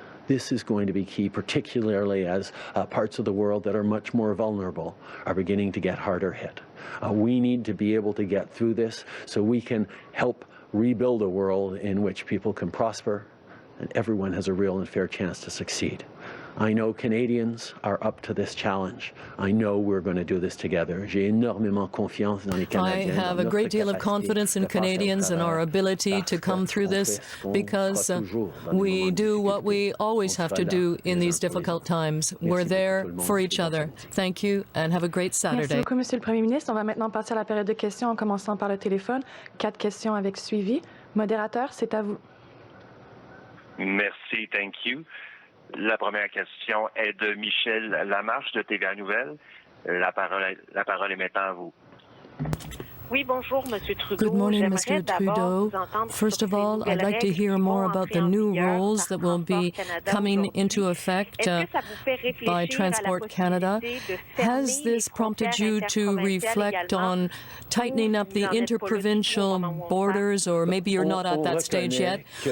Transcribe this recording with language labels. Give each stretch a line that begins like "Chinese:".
English: This is going to be key, particularly as parts of the world that are much more vulnerable are beginning to get harder hit. We need to be able to get through this so we can help rebuild a world in which people can prosper and everyone has a real and fair chance to succeed. I know Canadians are up to this challenge. I know we're going to do this together.
French: J'ai énormément confiance dans les Canadiens.
English: I have a great deal of confidence in Canadians and our ability to come through this because we do what we always have to do in these difficult times. We're there for each other. Thank you and have a great Saturday.
French: Merci beaucoup, Monsieur le Premier ministre. On va maintenant passer à la période de questions en commençant par le téléphone. 4 questions avec suivi. Modérateur, c'est à vous. Merci,
English: thank you.
French: La première question est de Michel Lamarche de TVA Nouvelle. La parole est maintenant à vous. Oui, bonjour, Monsieur Trudeau.
English: Good morning, Mr. Trudeau. First of all, I'd like to hear more about the new rules that will be coming into effect by Transport Canada. Has this prompted you to reflect on tightening up the interprovincial borders, or maybe you're not at that stage yet?